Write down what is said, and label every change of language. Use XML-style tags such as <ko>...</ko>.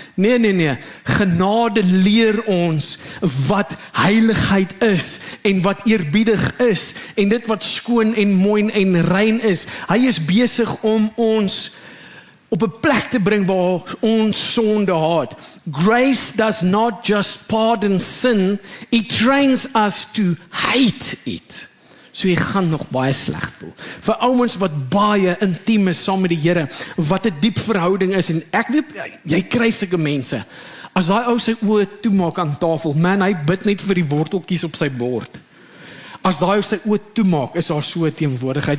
<af>Nee, genade leer ons wat heiligheid is, en wat eerbiedig is, en dit wat skoon en mooi en rein is. Hy is besig om ons op 'n plek te bring waar ons sonde haat.</af> <en>Grace does not just pardon sin, it trains us to hate it.</en> <af>So jy gaan nog baie sleg voel. Vir ouens wat baie intiem is saam met die Here, wat 'n diep verhouding is, en ek weet, jy kry sulke mense. As daai ou sy oë toemaak aan tafel, man, hy bid net vir die worteltjies op sy bord. As daai ou sy oë toemaak, is daar so 'n teenwoordigheid.</af>